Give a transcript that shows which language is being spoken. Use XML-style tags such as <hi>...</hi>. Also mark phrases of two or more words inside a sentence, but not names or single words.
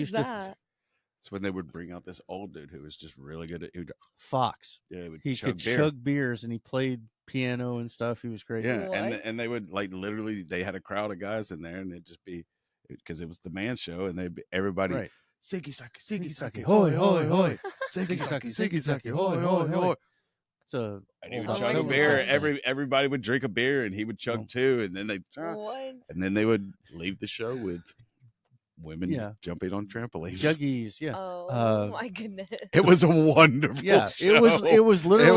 <en>used to that? It's when they would bring out this old dude who was just really good at. Fox. Yeah, he would He chug could beer. chug beers and he played piano and stuff. He was great. Yeah, What? and they would like literally they had a crowd of guys in there, and it'd just be because it was the Man Show, and they everybody Right. Siggy Saki, Hoy, hoy, hoy. Siggy Saki, Saki, hoy, hoy, hoy. It's a And he old would Oh chug my a October beer. gosh. thing. Everybody would drink a beer, and he would chug Oh. two, and then What? they would leave the show with women Yeah. jumping on trampolines. Juggies, yeah. Oh my goodness. It was a wonderful Yeah, show. it was literally</en>